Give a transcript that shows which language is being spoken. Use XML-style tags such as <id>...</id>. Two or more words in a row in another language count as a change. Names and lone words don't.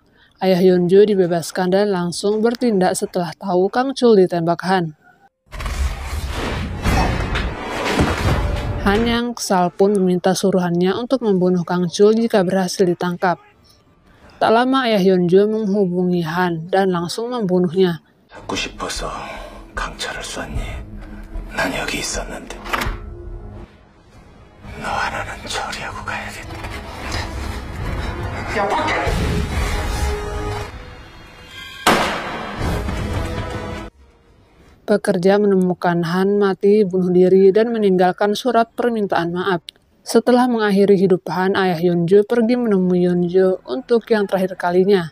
<id>Ayah Yeonjo dibebaskan dan langsung bertindak setelah tahu Kang Chul ditembak Han. Han yang kesal pun meminta suruhannya untuk membunuh Kang Chul jika berhasil ditangkap. Tak lama ayah Yeonjo menghubungi Han dan langsung membunuhnya.</id> <ko>잡고 싶어서 강철을 쐈니? 난 여기 있었는데. 너 하나는 처리하고 가야겠다. 야, 밖에!</ko> <id>Pekerja menemukan Han mati bunuh diri dan meninggalkan surat permintaan maaf. Setelah mengakhiri hidup Han, ayah Yeonjo pergi menemui Yeonjo untuk yang terakhir kalinya.</id>